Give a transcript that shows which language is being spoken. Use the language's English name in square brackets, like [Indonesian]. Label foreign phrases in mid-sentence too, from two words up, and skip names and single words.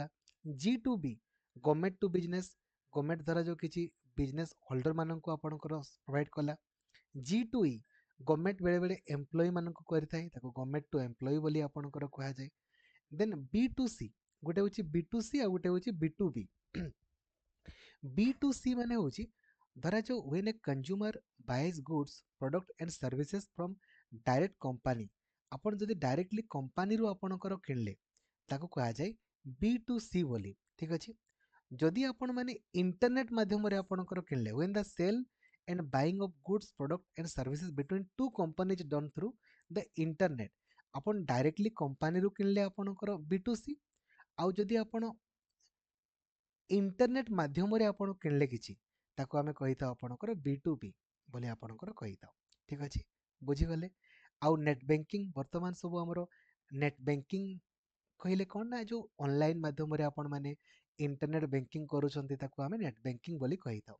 [Odia] G2B [English] government to business, [Odia] ଗଭର୍ଣ୍ଣମେଣ୍ଟ ଧରାଯାଉ କିଛି [English] business holder [Odia] ମାନଙ୍କୁ ଆପଣଙ୍କର ପ୍ରୋଭାଇଡ଼ କଲା। G2E ଗଭର୍ଣ୍ଣମେଣ୍ଟ ବେଳେବେଳେ ଏମ୍ପ୍ଲୟି ମାନଙ୍କୁ କରିଥାଏ, ତାକୁ [English] government to employee [Odia] ବୋଲି ଆପଣଙ୍କର କୁହାଯାଏ। ଦେନ୍ B2C, ଗୋଟେ ହେଉଛି B2C ଆଉ ଗୋଟେ ହେଉଛି B2B। [English] B2C [Odia] ମାନେ ହେଉଛି ଧରାଯାଉ [English] when a consumer buys goods, product and services from direct company, [Odia] ଆପଣ ଯଦି ଡାଇରେକ୍ଟଲି କମ୍ପାନୀରୁ ଆପଣଙ୍କର କିଣିଲେ ତାକୁ କୁହାଯାଏ B2C ବୋଲି। ଠିକ୍ ଅଛି। ଯଦି ଆପଣମାନେ ଇଣ୍ଟରନେଟ୍ ମାଧ୍ୟମରେ ଆପଣଙ୍କର କିଣିଲେ, [English] when the sale and buying of goods, product and services between two companies done through the internet, [Odia] ଆପଣ ଡାଇରେକ୍ଟଲି କମ୍ପାନୀରୁ କିଣିଲେ ଆପଣଙ୍କର B2C। ଆଉ ଯଦି ଆପଣ ଇଣ୍ଟରନେଟ୍ ମାଧ୍ୟମରେ ଆପଣ କିଣିଲେ କିଛି, ତାକୁ ଆମେ କହିଥାଉ ଆପଣଙ୍କର B2B ବୋଲି ଆପଣଙ୍କର କହିଥାଉ। ଠିକ୍ ଅଛି, ବୁଝିଗଲେ। ଆଉ [English] net banking, [Odia] ବର୍ତ୍ତମାନ ସବୁ ଆମର [English] net banking [Odia] କହିଲେ କ'ଣ ନା ଯେଉଁ ଅନଲାଇନ୍ ମାଧ୍ୟମରେ ଆପଣମାନେ [English] internet banking [Odia] କରୁଛନ୍ତି, ତାକୁ ଆମେ [English] net banking [Odia] ବୋଲି କହିଥାଉ।